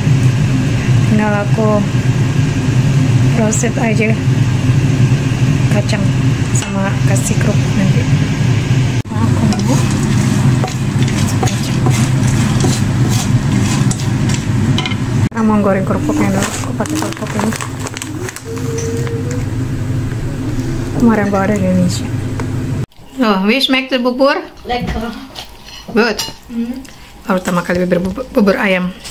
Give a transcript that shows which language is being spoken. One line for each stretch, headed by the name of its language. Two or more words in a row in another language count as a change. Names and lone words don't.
Indonesian: Tinggal aku roasted aja kacang sama kasih kerupuk nanti. Aku mau sekarang mau goreng kerupuknya dulu. Aku pakai kerupuk ini. Kemarin bawa dari Indonesia.
German: Oh, wie schmeckt der bubur?
Dutch: Lekker.
English: Good.
Indonesian: Pertama kali bubur ayam.